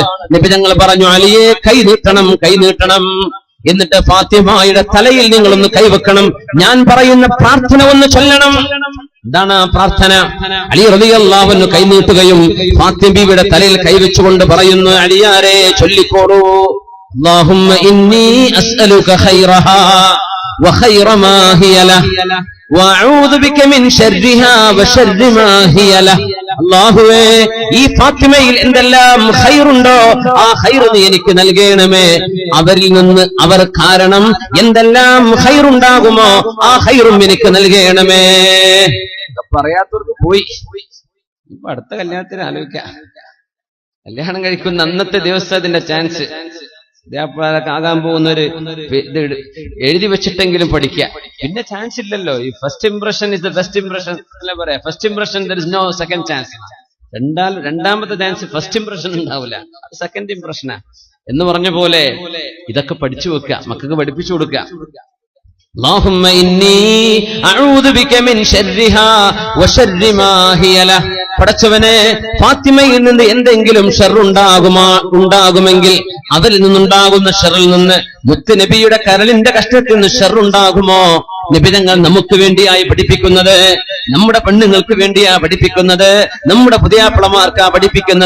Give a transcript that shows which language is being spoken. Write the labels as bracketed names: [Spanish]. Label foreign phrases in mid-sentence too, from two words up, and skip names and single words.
[Malayalam] നബി തങ്ങൾ പറഞ്ഞു, അലിയെ കൈ നീട്ടണം. എന്നിട്ട് ഫാത്തിമയുടെ തലയിൽ നിങ്ങളൊന്ന് കൈവെക്കണം. ഞാൻ പറയുന്ന പ്രാർത്ഥന ഒന്ന് ചൊല്ലണം. എന്താണ് ആ പ്രാർത്ഥന? അലി [Arabic] رضي الله عنه [Malayalam] കൈനീട്ടുകയും ഫാത്തിമയുടെ തലയിൽ കൈവച്ചുകൊണ്ട് പറയുന്നു, അലിയാരെ ചൊല്ലിക്കോളൂ. [Arabic] اللهم إني أسألك خيرها وخير ما هي له وأعوذ بك من شرها وشر ما هي له. [Malayalam] അല്ലാഹുവേ, ഈ ഫാത്തിമയിൽ എന്തെല്ലാം ഖൈറുണ്ടോ ആ ഖൈർ നീ എനിക്ക് നൽകണമേ. അവരിൽ നിന്ന് അവർ കാരണം എന്തെല്ലാം ഖൈറുണ്ടാകുമോ ആ ഖൈറും എനിക്ക് നൽകണമേ. പറയാത്തവർക്ക് പോയി. ഇപ്പൊ അടുത്ത കല്യാണത്തിന് ആലോചിക്കാം. കല്യാണം കഴിക്കുന്ന അന്നത്തെ ദിവസം അതിന്റെ ചാൻസ് ആകാൻ പോകുന്നൊരു ഇത് എഴുതി വെച്ചിട്ടെങ്കിലും പഠിക്കുക. പിന്നെ ചാൻസ് ഇല്ലല്ലോ. [English] ഈ first impression is the best impression [Malayalam] അല്ല പറയാ. [English] first impression there is no second chance. [Malayalam] രണ്ടാമത്തെ ചാൻസ് [English] first impression [Malayalam] ഉണ്ടാവില്ല, അത് [English] second impression ആ [Malayalam] എന്ന് പറഞ്ഞ പോലെ ഇതൊക്കെ പഠിച്ചു വെക്കുക, മക്കൾക്ക് പഠിപ്പിച്ചു കൊടുക്കുക. [Arabic] اللهم إني أعوذ بك من شرها وشر ما هي له. [Malayalam] പടച്ചവനെ, ഫാത്തിമയിൽ നിന്ന് എന്തെങ്കിലും ഷർറുണ്ടാകുമെങ്കിൽ അവരിൽ നിന്നുണ്ടാകുന്ന ഷർറിൽ നിന്ന് മുത്തുനബിയുടെ കരളിന്റെ കഷ്ടത്തിൽ നിന്ന് ഷർറുണ്ടാകുമോ? നിബിധങ്ങൾ നമുക്ക് വേണ്ടിയായി പഠിപ്പിക്കുന്നത്, നമ്മുടെ പെണ്ണുങ്ങൾക്ക് വേണ്ടിയാ പഠിപ്പിക്കുന്നത്, നമ്മുടെ പുതിയാപ്പിളമാർക്കാ പഠിപ്പിക്കുന്നത്.